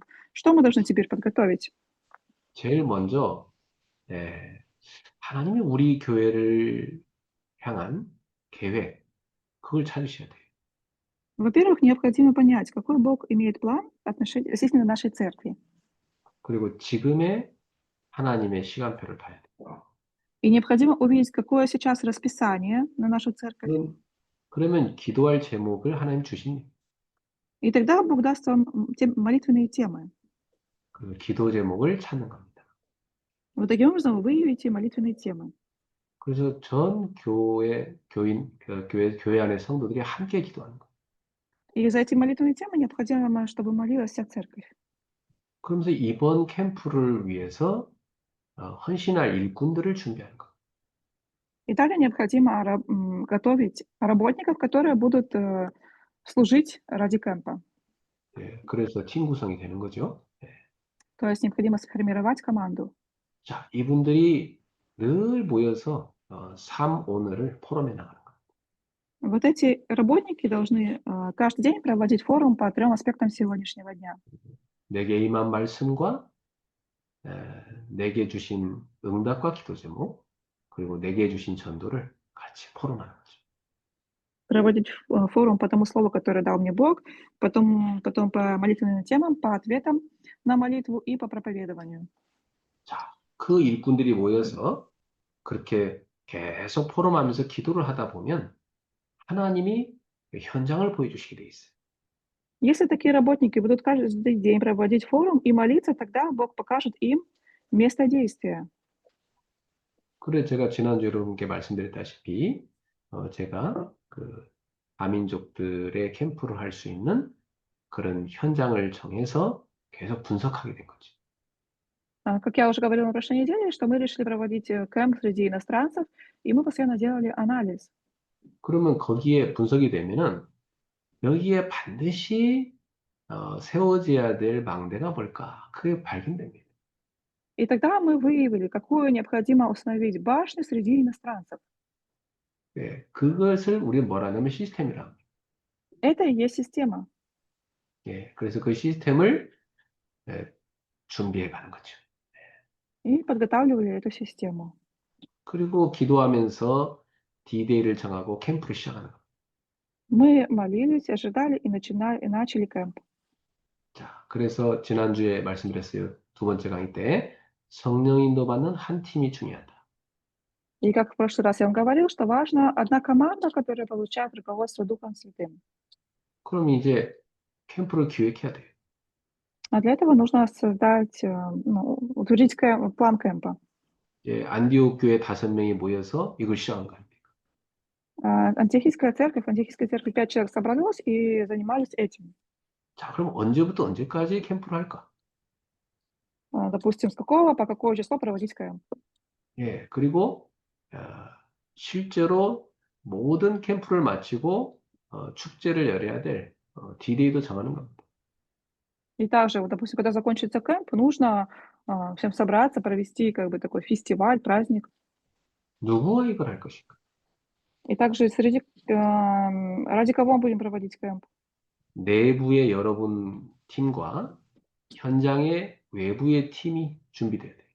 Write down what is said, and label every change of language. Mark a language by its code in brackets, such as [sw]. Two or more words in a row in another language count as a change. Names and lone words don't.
[ru] Что мы должны теперь подготовить? [ko] 제일 먼저 하나님이 우리 교회를 향한 계획, 그걸 찾으셔야 돼요. [ru] Во-первых, необходимо понять, какой Бог имеет план относительно нашей церкви. [ko] 그리고 지금의 하나님의 시간표를 봐야 돼요. [ru] И необходимо увидеть, какое сейчас расписание на нашу церковь. [ko] 그러면 기도할 제목을 하나님 주십니다. [ru] И тогда Бог даст вам молитвенные темы. [ko] 그 기도 제목을 찾는 겁니다. [ru] Вот таким образом вы выявите молитвенные темы. [ko] 그래서 전 교회 안의 성도들이 함께 기도하는 거예요. [ru] И за эти молитвенные темы необходимо, чтобы молилась вся церковь. [ko] 그러면서 이번 캠프를 위해서 헌신할 일꾼들을 준비하는 거예요. [ru] И далее необходимо готовить работников, которые будут служить ради кемпа. [ko] 예, 그래서 팀 구성이 되는 거죠. 예. [ru] То есть необходимо сформировать команду. [ko] 자, 이분들이 늘 모여서 삶 오늘을 포럼해 나가는 거예요. [ru] Вот эти работники должны каждый день проводить форум по 3 аспектам сегодняшнего дня. [ko] 내게 임한 말씀과 내게 주신 응답과 기도 제목, 그리고 내게 주신 전도를 같이 포럼하는 거죠. [ru] Проводить форум по тому слову, которое дал мне Бог, потом по молитвенным темам, по ответам на молитву и по проповедованию. [ko] 자, 그 일꾼들이 모여서 그렇게 계속 포럼하면서 기도를 하다 보면 하나님이 현장을 보여주시게 돼 있어요. [ru] Если такие работники будут каждый день проводить форум и молиться, тогда Бог покажет им место действия. [ko] 그래 제가 지난주 여러분께 말씀드렸다시피 제가 그 다민족들의 캠프를 할 수 있는 그런 현장을 정해서 계속 분석하게 된 거죠. [ru] Как я уже говорила на прошлой неделе, что мы решили проводить кемп среди иностранцев, и мы постоянно делали анализ. [ko] 그러면 거기에 분석이 되면은 여기에 반드시 세워져야 될 망대가 뭘까? 그게 발견됩니다. [ru] И тогда мы выявили, какую необходимо установить башню среди иностранцев. [ko] 예, 그것을 우리는 뭐라 하냐면 시스템이라 합니다. [ru] Это и есть система. [ko] 예, 그래서 그 시스템을 예, 준비해 가는 거죠. [ru] И подготавливали эту систему. [ko] 그리고 기도하면서 D-Day를 정하고 캠프를 시작하는 겁니다. [ru] Мы молились, ожидали и начали кемп. [ko] 자, 그래서 지난주에 말씀드렸어요. 두 번째 강의 때 성령 인도받는 한 팀이 중요하다. [ru] И как в прошлый раз я вам говорил, что важна одна команда, которая получает руководство Духом Святым. [ko] 그럼 이제 캠프를 기획해야 돼요. [ru] А для этого нужно создать, утвердить план кемпа. [ko] 예, 안디옥 교회 5명이 모여서 이걸 시작한 거예요. [ru] Антиохийская церковь, 5 человек собралось и занимались этим. [ko] 자, 그럼 언제부터 언제까지 캠프를 할까? [ru] Допустим, с какого по какое число проводить кемп. [ko] 예, 그리고 어, 실제로 모든 캠프를 마치고 축제를 열어야 될 D-Day도 정하는 겁니다. [ru] И также, вот, допустим, когда закончится кемп, нужно всем собраться, провести как бы такой фестиваль, праздник. [ko] 누구와 이걸 할 것인가? [ru] И также ради кого мы будем проводить кемп? [ko] 내부의 여러분 팀과 현장의 외부의 팀이 준비돼야 돼요.